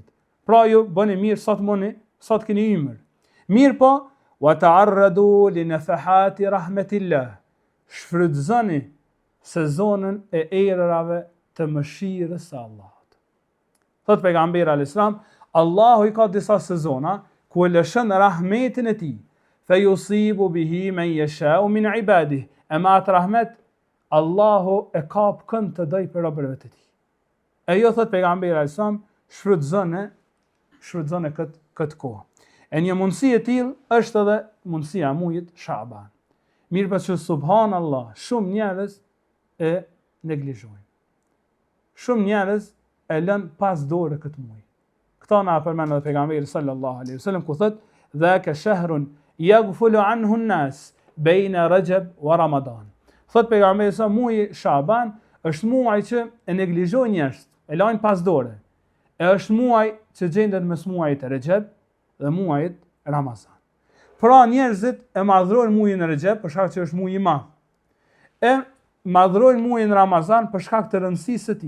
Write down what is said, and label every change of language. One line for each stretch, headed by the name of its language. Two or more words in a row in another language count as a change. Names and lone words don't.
Albanian: Pra ju bëni mirë sa të moni, sa të keni ymër. Mirë po,
Arabic: وتعرضوا لنفحات رحمة الله.
Albanian: Shfrytëzoni sezonën e erërave të mëshirës së Allahut. Thot pejgamberi
Arabic: عليه السلام:
Albanian: "Allahu i ka disa sezona ku e lëshon rahmetin e tij,
Arabic: فيصيب به من يشاء من عباده."
Albanian: E me atë rahmet Allahu e kap kënd të doj për robërve të tij. E jo, thot pejgamberi
Arabic: عليه السلام,
Albanian: shfrytëzone këtë kohë. E një mundësi e tillë është edhe mundësia e muajit Shaban. Mirë për që subhanallah, shumë njerëz e neglizhojnë. Shumë njerëz e lën pas dore këtë muaj. Këta na përmend edhe pejgamberi
Arabic: صلى الله عليه وسلم
Albanian: ku thot:
Arabic: "ذاك شهر يغفل عنه الناس بين رجب ورمضان."
Albanian: Thot pejgamberi sa muaji Shaban është muaj që e neglizhojnë njerëzit, e lajnë pas dore. E është muaj që gjendet mes muajit Rajab dhe muajit Ramazan. Pra njerëzit e madhrojnë muajin Rajab për shkak që është muaj i madh. E madhrojnë muajin Ramazan për shkak të rëndësisë së tij.